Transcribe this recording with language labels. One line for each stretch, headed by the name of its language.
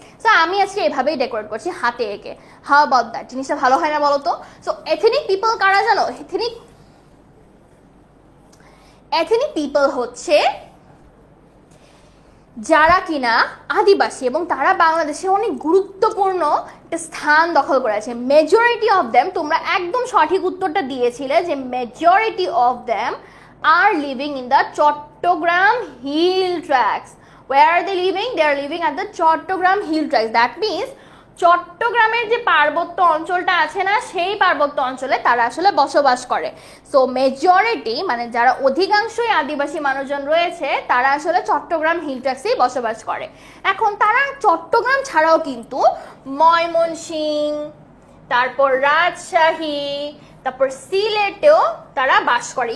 Bangla: So আমি আজকে এভাবেই ডেকোরেট করছি, হাতে এঁকে।
English: How about that?
Bangla: জিনিসটা ভালো হয় না বলো তো? সো এথনিক পিপল কারা জানো? এথনিক পিপল হচ্ছে যারা কিনা আদিবাসী এবং তারা বাংলাদেশে অনেক গুরুত্বপূর্ণ একটা স্থান দখল করে আছে।
English: majority of them,
Bangla: তোমরা একদম সঠিক উত্তরটা দিয়েছিলে যে
English: Majority of them are living in the Chattogram hill tracts. Where are they living? They are living at the Chattogram hill tracts. That means
Bangla: চট্টগ্রামের যে পার্বত্য অঞ্চলটা আছে না, সেই পার্বত্য অঞ্চলে তারা আসলে বসবাস করে। সো মেজরিটি মানে যারা অধিকাংশই আদিবাসী মানুষজন রয়েছে তারা আসলে চট্টগ্রাম হিল ট্র্যাক্সেই বসবাস করে। এখন তারা চট্টগ্রাম ছাড়াও কিন্তু ময়মনসিংহ, তারপর রাজশাহী, তারপর সিলেটেও তারা বাস করে।